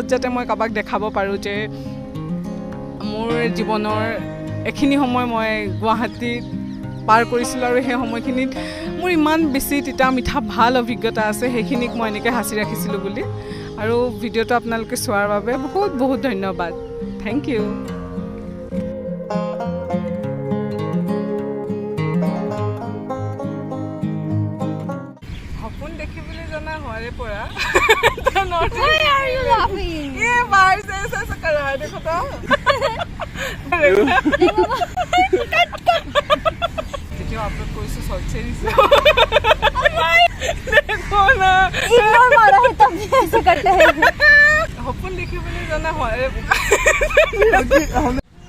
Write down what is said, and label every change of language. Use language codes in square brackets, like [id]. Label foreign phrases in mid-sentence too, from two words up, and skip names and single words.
[as] যাতে মই কাৰোবাক দেখাব পাৰোঁ যে মোৰ জীৱনৰ এখিনি সময় মই গুৱাহাটীত পাৰ কৰিছিলোঁ আৰু সেই সময়খিনিত মোৰ ইমান বেছি তিতা মিঠা ভাল অভিজ্ঞতা আছে সেইখিনিক মই এনেকৈ সাঁচি ৰাখিছিলোঁ বুলি আৰু ভিডিঅ'টো আপোনালোকে চোৱাৰ বাবে বহুত বহুত ধন্যবাদ [en] thank you [as] সপোন দেখিবলৈ জনা হোৱাৰে পৰা [en] Why are you laughing? [as] ভিডিঅ' আপলোড কৰিছোঁ [en] short series [hi] Ignore मारा है तब भी ऐसे करते हैं. [as] সপোন দেখিবলৈ জনা হোৱাৰে